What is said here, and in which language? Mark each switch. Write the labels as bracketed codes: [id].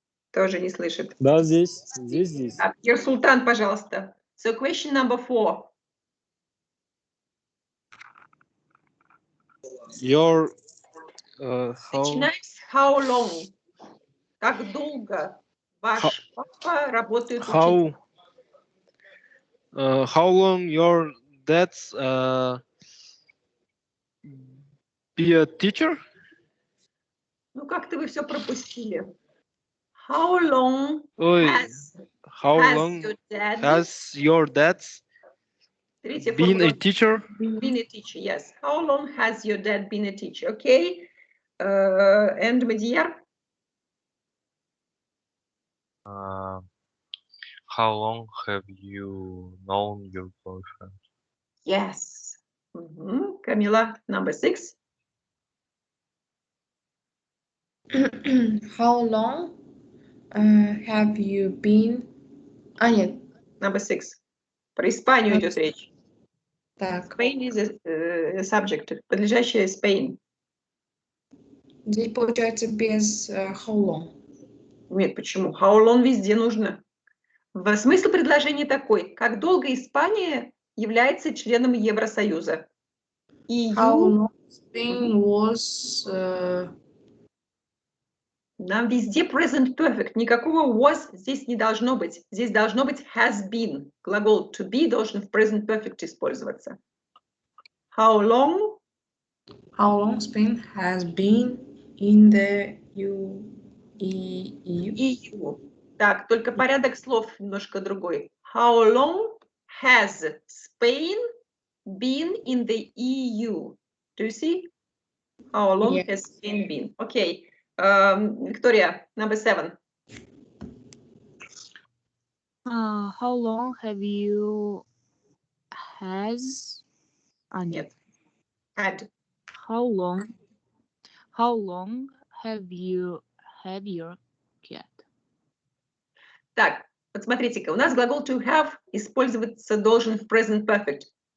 [ru] Тоже не слышит. Да, здесь. [en] Юрсултан, [ru] пожалуйста. [en] So question number 4. Your [ru] Начинается [en] how long? [ru] Как долго ваш папа работает учителем? [en] How long your dad's be a teacher? [ru] Ну, как-то вы все пропустили. [en] How long has your dad been a teacher? Been a teacher, yes. How long has your dad been a teacher? Okay. And Madiyar? How long have you known your boyfriend? Yes. Camila, number 6. How long have you been? [ru] Нет. [en] Number 6. [ru] Про Испанию идет речь. Так, [en] Spain is a subject. [ru] Подлежащее Spain. здесь получается без how long. Нет, почему? How long везде нужно. Смысл предложения такой. Как долго Испания является членом Евросоюза? [en] How EU. long Spain was... [ru] Нам везде present perfect. Никакого was здесь не должно быть. Здесь должно быть has been. Глагол to be должен в present perfect использоваться. [en] How long? How long Spain has been in the EU? EU. [ru] Так, только порядок слов немножко другой. [en] How long has Spain been in the EU? Do you see? How long Yes. has Spain been? Okay. Victoria, number 7. How long have you has? [ru] Нет. [en] Had. How long have you had your cat? [ru] Так, вот смотрите-ка, у нас глагол to have использоваться должен в present perfect.